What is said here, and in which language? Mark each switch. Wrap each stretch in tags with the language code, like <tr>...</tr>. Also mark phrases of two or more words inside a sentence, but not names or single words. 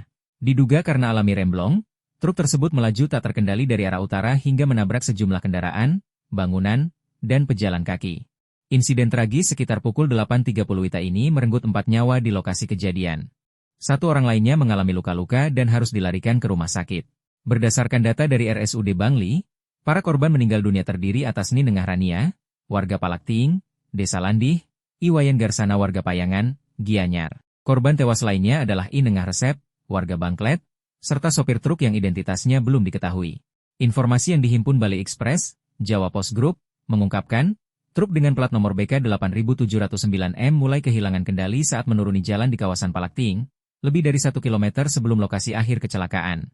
<id>Diduga karena alami remblong, truk tersebut melaju tak terkendali dari arah utara hingga menabrak sejumlah kendaraan, bangunan, dan pejalan kaki. Insiden tragis sekitar pukul 8.30 WITA ini merenggut 4 nyawa di lokasi kejadian. 1 orang lainnya mengalami luka-luka dan harus dilarikan ke rumah sakit. Berdasarkan data dari RSUD Bangli, para korban meninggal dunia terdiri atas Ni Nengah Rania, warga Palakting, Desa Landih, Iwayan Garsana warga Payangan, Gianyar. Korban tewas lainnya adalah I Nengah Resep, warga Bangklet, serta sopir truk yang identitasnya belum diketahui. Informasi yang dihimpun Bali Express, Jawa Post Group, mengungkapkan, truk dengan plat nomor BK 8709M mulai kehilangan kendali saat menuruni jalan di kawasan Palakting, lebih dari 1 kilometer sebelum lokasi akhir kecelakaan.</id>